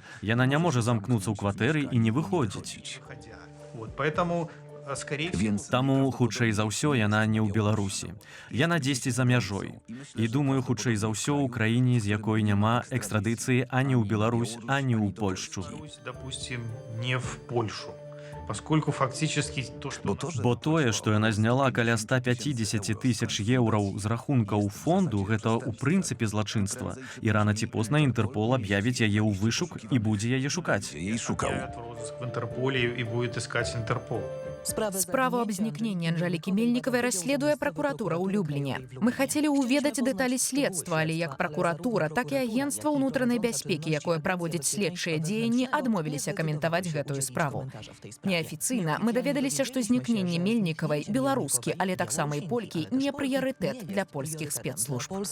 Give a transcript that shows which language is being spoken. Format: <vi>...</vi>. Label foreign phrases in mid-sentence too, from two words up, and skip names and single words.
<be>Яна не можа замкнуцца ў кватэры і не выходзіць. Таму, хутчэй за ўсё, яна не ў Беларусі. Яна дзесьці за мяжой. І думаю, хутчэй за ўсё ў краіне, з якой няма экстрадыцыі ані ў Беларусь, ані ў Польшчу.</be> <ru>Допустим, не в Польшу. Поскольку фактически то, что...</ru> <be>Бо тое, што яна зняла каля 150 тысяч еўраў з рахункаў фонду, гэта ў прынцыпе злачынства. І рана ці позна Інтэрпол аб'явіць яе ў вышук і будзе яе шукаць.</be> <ru>В Интерполе и будет искать Интерпол.</ru> <be>Справу об знікненні Анжалікі Мельнікавай расследуе пракуратура ў Любліне. Мы хацелі ўведаць дэталі следства, але як пракуратура, так і агенцтва ўнутранай бяспекі, якое праводзіць следчыя дзеянні, адмовіліся каментаваць гэтую справу. Неафіцыйна мы даведаліся, што знікненне Мельнікавай беларускі, але таксама і полькі не прыярытэт для польскіх спецслужб.</be>